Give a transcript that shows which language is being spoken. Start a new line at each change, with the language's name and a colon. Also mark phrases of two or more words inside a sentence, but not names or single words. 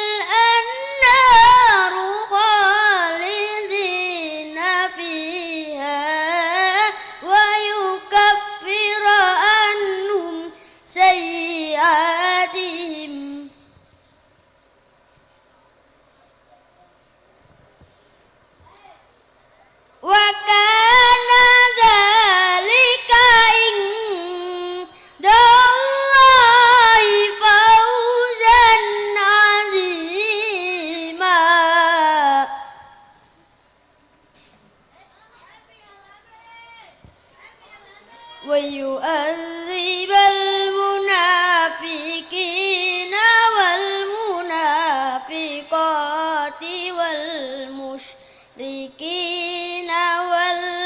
Arabic: أنهار خالدين فيها ويكفر عنهم سيئاتهم وكان ذلك عند الله فوزا عظيما. ويعذب المنافقين والمنافقات والمشركين وال